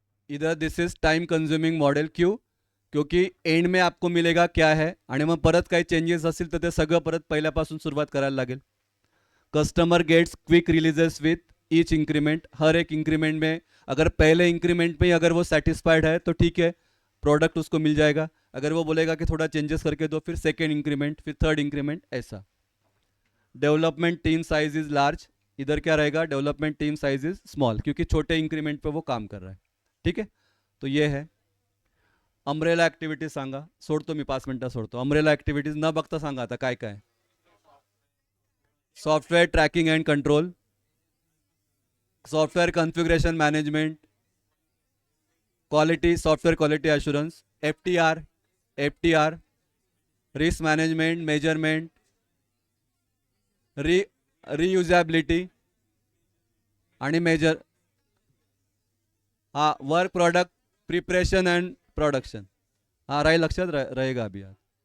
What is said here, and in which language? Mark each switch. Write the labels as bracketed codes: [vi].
[hi] इधर [en] this is time consuming model, [hi] क्यों, क्योंकि एंड में आपको मिलेगा क्या है [mr] आणि मग परत काही चेंजेस असतील तर ते सगळं परत पहिल्यापासून सुरुवात करायला लागेल। [en] customer gets quick releases with each increment, [hi] हर एक इंक्रीमेंट में अगर पहले इंक्रीमेंट में ही अगर वो सेटिस्फाइड है तो ठीक है, प्रोडक्ट उसको मिल जाएगा। अगर वो बोलेगा कि थोड़ा चेंजेस करके दो, फिर सेकेंड इंक्रीमेंट, फिर थर्ड इंक्रीमेंट, ऐसा। [en] development team size is large, [hi] इधर क्या रहेगा, [en] development team size is small, [hi] क्योंकि छोटे इंक्रीमेंट पे वो काम कर रहा है। ठीक है, तो ये है। [mr] अमरेला ऍक्टिव्हिटीज सांगा, सोडतो मी 5 मिनिटं सोडतो। अमरेला ऍक्टिव्हिटीज न बघता सांगा आता काय काय। [en] software tracking and control, software configuration management, quality software quality assurance, F T R, risk management, measurement, re reusability आणि measure, हाँ work product preparation and production, हाँ राय लक्षात [hi] रहेगा अभी यार।